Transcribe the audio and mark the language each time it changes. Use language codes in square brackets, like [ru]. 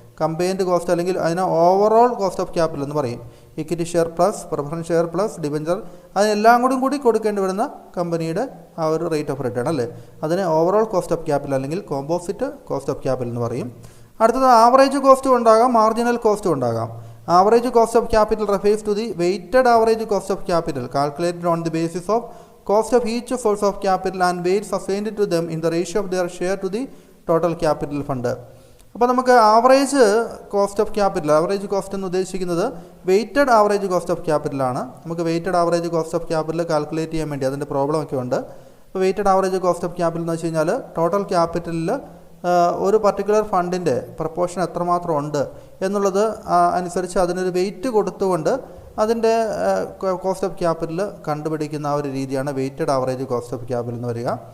[ml] Combined cost അല്ലെങ്കിൽ അതിനെ overall cost of capital എന്ന് പറയും. Equity share plus preference share plus debenture, അതിനെല്ലാം കൂടി കൊടുക്കേണ്ടി വരുന്ന കമ്പനിയുടെ ആ ഒരു റേറ്റ് ഓഫ് റിട്ടേൺ അല്ലേ, അതിനെ ഓവറോൾ കോസ്റ്റ് ഓഫ് ക്യാപിറ്റൽ അല്ലെങ്കിൽ കോമ്പോസിറ്റ് കോസ്റ്റ് ഓഫ് ക്യാപിറ്റൽ എന്ന് പറയും. അടുത്തത് ആവറേജ് കോസ്റ്റും ഉണ്ടാകാം, മാർജിനൽ കോസ്റ്റും ഉണ്ടാകാം. [en] Average cost of capital refers to the weighted average cost of capital calculated on the basis of cost of each source of capital and weights assigned to them in the ratio of their share to the total capital fund. [ml] അപ്പോൾ നമുക്ക് average cost of capital, average cost എന്ന് ഉദ്ദേശിക്കുന്നത് weighted average cost of ക്യാപിറ്റലാണ്. നമുക്ക് weighted average cost of capital calculate ചെയ്യാൻ വേണ്ടി അതിൻ്റെ problem ഒക്കെ ഉണ്ട്. അപ്പോൾ weighted average cost of capital എന്ന് വെച്ച് കഴിഞ്ഞാൽ ടോട്ടൽ ക്യാപിറ്റലിൽ ഒരു പർട്ടിക്കുലർ ഫണ്ടിൻ്റെ പ്രപ്പോർഷൻ എത്രമാത്രം ഉണ്ട് എന്നുള്ളത് അനുസരിച്ച് അതിനൊരു വെയിറ്റ് കൊടുത്തുകൊണ്ട് അതിൻ്റെ കോസ്റ്റ് ഓഫ് ക്യാപിറ്റൽ കണ്ടുപിടിക്കുന്ന ആ ഒരു രീതിയാണ് weighted average cost of capital എന്ന് വരിക.